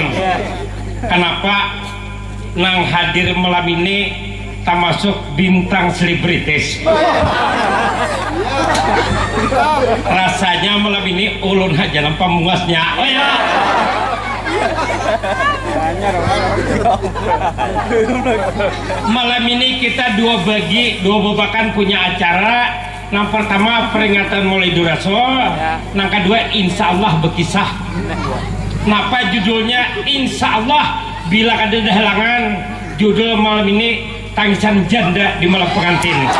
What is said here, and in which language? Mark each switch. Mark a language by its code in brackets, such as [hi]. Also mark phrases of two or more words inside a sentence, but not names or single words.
[bjn] Kenapa nang hadir malam ini termasuk bintang selebritis. Rasanya malam ini ulun aja nampak muasnya. [id] Malam ini kita dua babakan punya acara. Yang pertama peringatan Maulid Rasul, yang kedua [ar] إن شاء الله [id] berkisah. Kenapa judulnya [ar] إن شاء الله? [id] Bila ada halangan, judul malam ini tangisan janda di malam pengantin.